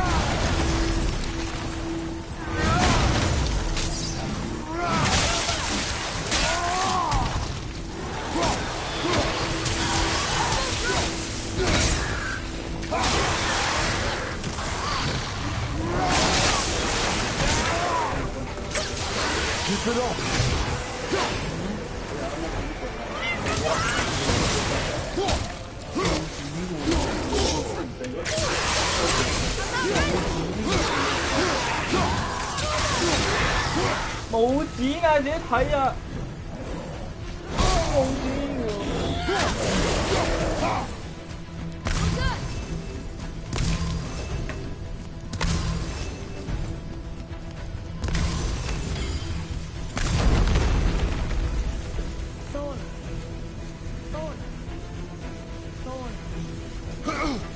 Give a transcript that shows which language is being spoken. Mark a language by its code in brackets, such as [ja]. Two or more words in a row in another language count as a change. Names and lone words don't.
[en] Keep it up! [yue] 冇剪啊，自己睇啊！冇剪喎。 [en] We're good! Thola. Thola. Thola.